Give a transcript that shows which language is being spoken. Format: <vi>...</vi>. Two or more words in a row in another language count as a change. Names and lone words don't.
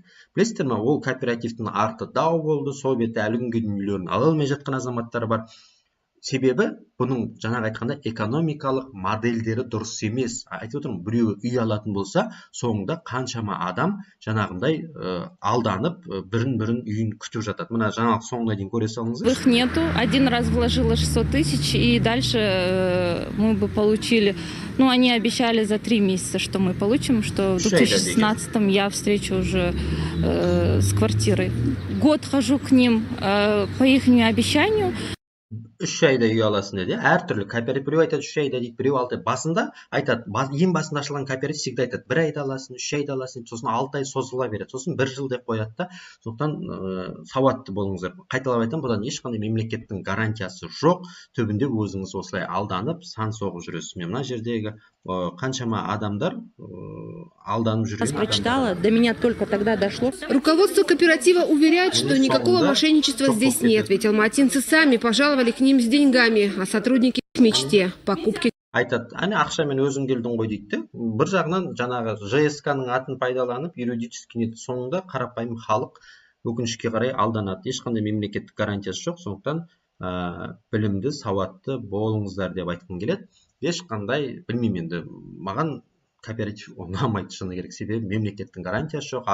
<kk>Білесіздер ме, ол кооперативтің арты дау болды, сол беті әлі күнге дейін үйлерін ала алмай жатқан азаматтар бар. Себебі бұның жаңағы айтқанда экономикалық модельдері дұрыс емес. Айтып отырмын, біреуі үй алатын болса, соңында қаншама адам жаңағындай алданып, бірін үйін күтіп жатады. Мына жаңалық соңына дейін көре салыңыздар.</kk> <ru>Их нету. Один раз вложила 600 тысяч, и дальше мы бы получили... Ну, они обещали за 3 месяца, что мы получим, что в 2016-м я встречу уже с квартирой. Год хожу к ним по их обещанию.</ru> <kk>3 айда үй аласың деді. Әртүрлі кооператив, біреу айтады 3 айда дейді, біреу 6 ай. Басында айтады, ең басында ашылған кооператив всегда айтады, 1 айда аласың, 3 айда аласың, сосын 6 ай созыла береді, сосын 1 жыл деп қояды да. Сондықтан сауатты болыңыздар. Қайталап айтамын, бұдан ешқандай мемлекеттің гарантиясы жоқ. Түбінде өзіңіз осылай алданып, сан соғып жүресіз. Мен мына жердегі қаншама адамдар алданып жүрген.</kk> <ru>Прочитала, до меня только тогда дошло. Руководство кооператива уверяет, что никакого мошенничества здесь нет, ведь алматинцы сами пожаловали к ним с деньгами, а сотрудники к мечте – покупки.</ru> <kk>Айтады, ақшамен өзің келдің ғой дейді. Бір жағынан жаңағы ЖСК-ның атын пайдаланып,</kk> <ru>юридический нет,</ru> <kk>соңында қарапайым халық өкінішке қарай алданады. Ешқандай мемлекеттік гарантиясы жоқ, сондықтан білімді, сауатты болыңыздар деп айтқым келеді. Ешқандай, білмеймін енді, маған кооператив ұнамайды шыны керек, себебі мемлекеттің гарантиясы жоқ.</kk>